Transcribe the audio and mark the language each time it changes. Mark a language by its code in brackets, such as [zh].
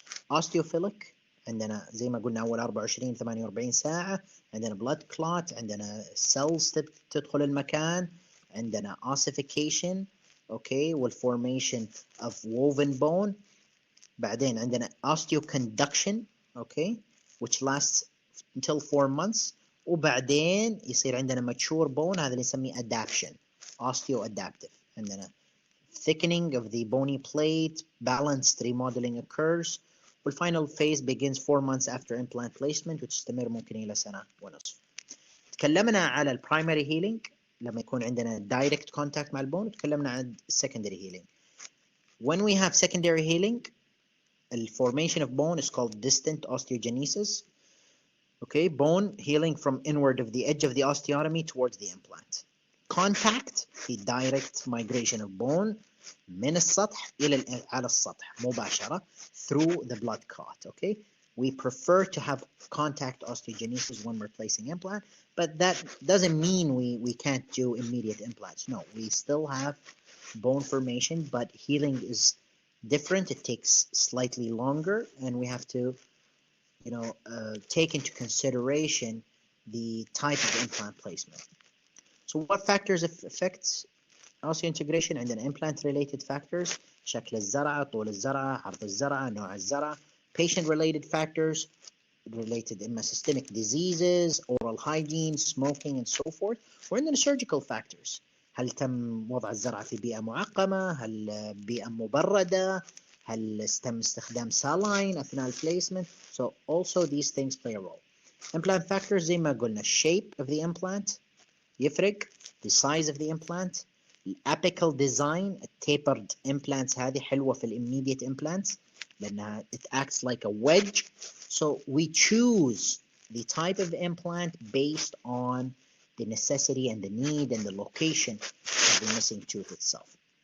[ar] Osteophilic عندنا زي ما قلنا أول 48 ساعة، عندنا blood clot، عندنا cells تدخل المكان، عندنا ossification، okay, والformation of woven bone. بعدين عندنا [en] osteoconduction, okay, which lasts until 4 months. [ar] وبعدين يصير عندنا mature bone، هذا اللي نسميه adaptation, osteoadaptive. [en] عندنا thickening of the bony plate, balanced remodeling occurs. The final phase begins 4 months after implant placement [ar] وتستمر ممكن إلى سنة ونصف. تكلمنا على البرايمري هيلينج لما يكون عندنا direct contact مع البون، وتكلمنا عن secondary healing. [en] When we have secondary healing, the formation of bone is called distant osteogenesis. Okay, bone healing from inward of the edge of the osteotomy towards the implant. Contact the direct migration of bone [ar] من السطح إلى على السطح مباشرة [en] through the blood clot. Okay, we prefer to have contact osteogenesis when we're placing implant, but that doesn't mean we can't do immediate implants. No, we still have bone formation, but healing is different. It takes slightly longer, and we have to take into consideration the type of implant placement. So what factors affect osseointegration؟ [ar] عندنا implant related factors، شكل الزرعة، طول الزرعة، عرض الزرعة، نوع الزرعة. [en] patient related factors related إما systemic diseases, oral hygiene, smoking and so forth. [ar] وعندنا surgical factors، هل تم وضع الزرعة في بيئة معقمة؟ هل بيئة مبردة؟ هل تم استخدام saline أثناء البليسمنت؟ [en] So also these things play a role. Implant factors [ar] زي ما قلنا [en] shape of the implant يفرق، the size of the implant، apical design. tapered implants [ar] هذه حلوة في [en] immediate implants لأنها it acts like a wedge. So we choose the type of implant based on the necessity and the need and the location of the missing tooth itself.